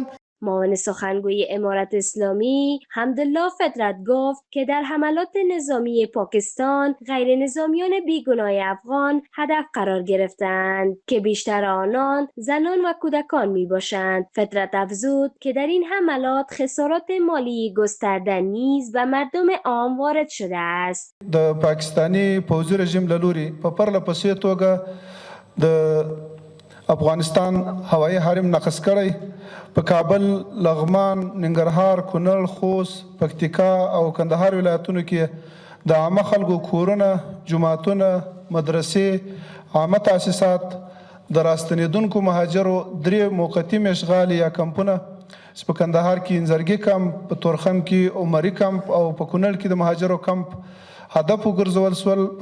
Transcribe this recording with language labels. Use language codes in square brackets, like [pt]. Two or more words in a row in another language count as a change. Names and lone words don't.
[fa] معاون سخنگوی امارت اسلامی حمدالله فطرت گفت که در حملات نظامی پاکستان غیر نظامیان بیگناه افغان هدف قرار گرفتند که بیشتر آنان زنان و کودکان می باشند. فطرت افزود که در این حملات خسارات مالی گسترده نیز به مردم عام وارد شده است. [ps] د پاکستانی پوځي رژیم له لوري په پرله پسې توګه د افغانستان هوایي حریم نقض کړی، په کابل، لغمان، ننګرهار، کونړ، خوست، پکتیکا او کندهار ولایتونو کې د عامه خلکو کورونه، جوماتونه، مدرسې، عامه تاسیسات، د راستنېدونکو مهاجرو 3 موقتي مشغال یا کمپونه چې په کندهار کې انزرګي کمپ، په تورخم کې عمري کمپ او په کونړ کې د مهاجرو کمپ هدف وګرځول سول.